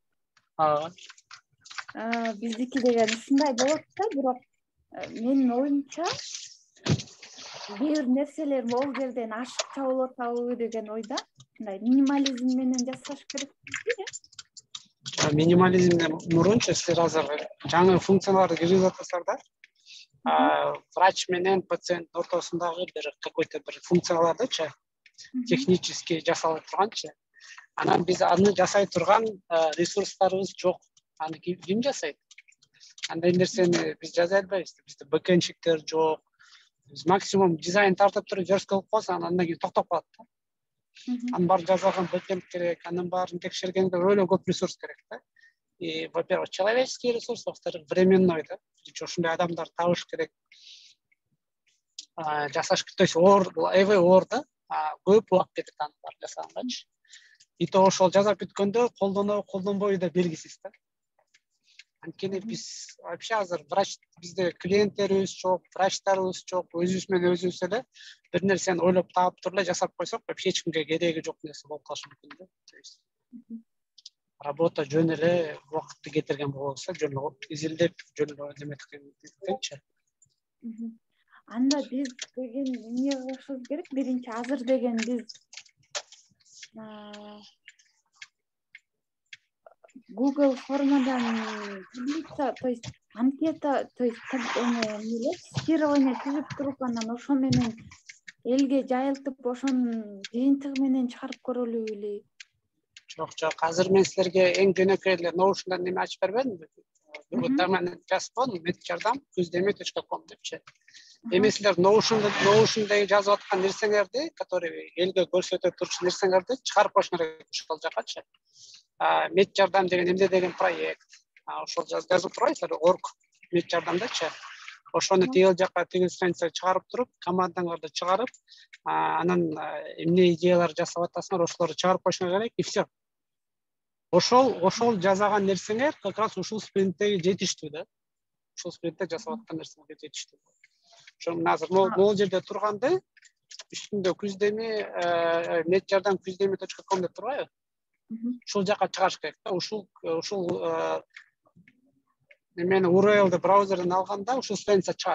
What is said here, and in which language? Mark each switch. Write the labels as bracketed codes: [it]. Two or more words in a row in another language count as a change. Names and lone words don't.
[ky] Биздики деген ушундай болот да, бирок менин оюмча кээ бир нерселер могул жерден ашыкча болуп атабы деген ойда. Мындай минимализм менен жасаш керек. Минимализмден мурунчу силер азыр жаңы функцияларды киргизип атасыздар да. Врач менен пациенттин ортосундагы бир какой-то бир функциялардычы технически жасалып турганчы. Анан биз аны жасай турган ресурстарыбыз жок. Аны ким жасайт? Андай нерсени биз жасай албайбыз. Бизде бэкэндчиктер жок. Биз максимум дизайн тартып туруп верст кылып койсоң, андан кийин токтоп калат да. анын баары жазылган бэкэнд керек, анын баарын текшергенде өөлө көп ресурс керек да. [ru] И, во-первых, человеческий ресурс, во-вторых, временной да. [ky] Ошондой адамдар табыш керек. Жасаш, [ru] то есть [ky] эве оор да, көп убакыт кетет анын баарын жасагангачы. [ru] И то [ky] ошол жасап бүткөндө колдонбойбу да белгисиз да. Анткени биз вообще азыр бизде клиенттерибиз жок, врачтарыбыз жок, өзүбүз менен өзүбүз эле бир нерсени ойлоп таап туруп эле жасап койсок, вообще эч кимге кереги жок нерсе болуп калышы мүмкүн да. [ru] То есть работа [ky] жөн эле убакытты кетирген болсо, жөн эле изилдеп, жөн эле неметкенчи. Анда биз деген эмне кылышыбыз керек? Биринчи азыр деген биз Google формадан таблица, [ru] то есть анкета, то есть тестирование [ky] түзүп туруп, анан ошо менен элге жайылтып, ошонун жыйынтыгы менен чыгарып көрөлү беле? Жок, азыр мен силерге эң жөнөкөй эле Notion'дан неме ачып бербедимби? Бүгүн тамен жазып койдум, medjardam.com депчи. Эми силер Notion'да жазып аткан нерсеңерди, который элге көрсөтө турчу нерсеңерди чыгарып коюшуңар керек ошол жакачы. Medjardam деген эмне деген проект. Ошол жазып турбайсыздар, org Medjardamдачы. Ошону тигил жакка тигил страницага чыгарып туруп, командаңарды чыгарып, анан эмне идеялар жасап атасыңар, ошолорду чыгарып коюшуңар керек, [ru] и все. [ky] Ошол жасаган нерсеңер [ru] как раз [ky] ушул спринттеги жетиштүү да. Ушул спринтте жасап аткан нерсеңер жетиштүү. Ошону азыр могул жерде турганды, үстүндө күздеми medjardam kuzdemi.com деп турбайбы? Ушул жакка чыгарыш керек да. Ушул немени URL'ды браузерден алганда ушул страница чыгат.